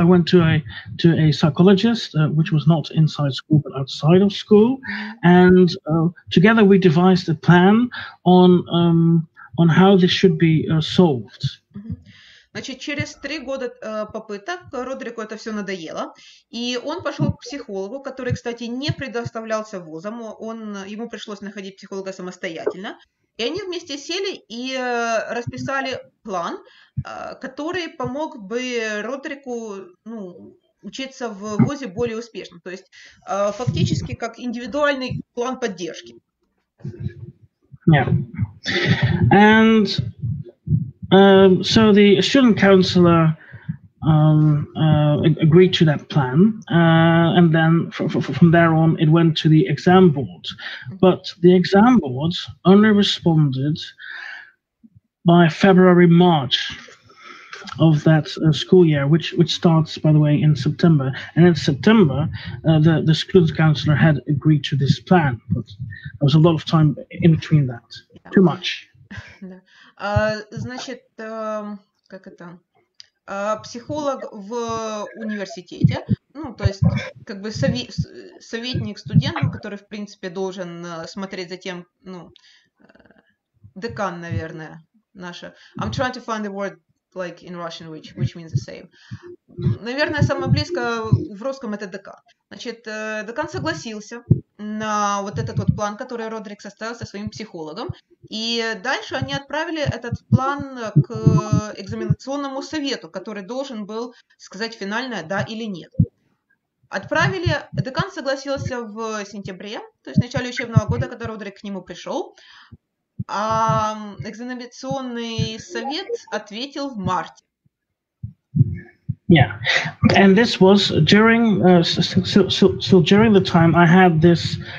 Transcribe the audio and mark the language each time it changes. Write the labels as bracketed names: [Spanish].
[English] I went to a psychologist, which was not inside school but outside of school, and together we devised a plan on how this should be solved. [Russian] Значит, через 3 года попыток Родрику это все надоело, и он пошел к психологу, который, кстати, не предоставлялся вузом, ему пришлось находить психолога самостоятельно, и они вместе сели и расписали план, который помог бы Родрику учиться в вузе более успешно, то есть фактически как индивидуальный план поддержки. [English] Yeah. And so the student counselor agreed to that plan, and then from there on it went to the exam board. But the exam board only responded by February-March of that school year, which starts, by the way, in September. And in September, the student counselor had agreed to this plan, but there was a lot of time in between that. Too much. [Russian] Значит, как это? Психолог в университете, то есть как бы советник студенту, который в принципе должен смотреть за тем, декан, наверное, наша. [English] I'm trying to find the word like in Russian, which means the same. [Russian] Наверное, самое близкое в русском это декан. Значит, декан согласился на вот этот вот план, который Родрик составил со своим психологом, и дальше они отправили этот план к экзаменационному совету, который должен был сказать финальное «да» или «нет». Отправили, декан согласился в сентябре, то есть в начале учебного года, когда Родрик к нему пришел, а экзаменационный совет ответил в марте. [English] Yeah, and this was during during the time I had this